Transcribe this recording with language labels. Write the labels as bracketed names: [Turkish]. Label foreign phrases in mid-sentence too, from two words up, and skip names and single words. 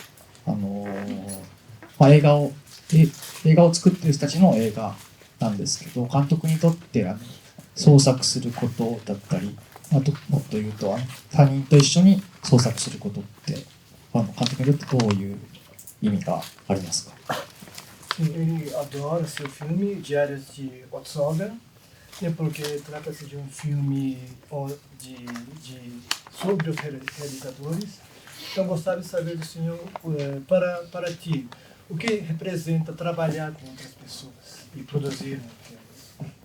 [Japanese] 映画を作っている人たちの映画なんですけど、監督にとって創作することだったり、あともっと言うと他人と一緒に創作することって監督にとってどういう意味がありますか [Portuguese] Ele adora seu filme Diários de Otsoga, porque trata-se de filme sobre os realizadores. Então, gostaria de saber do senhor, para ti, o que representa trabalhar com outras pessoas e produzir filmes?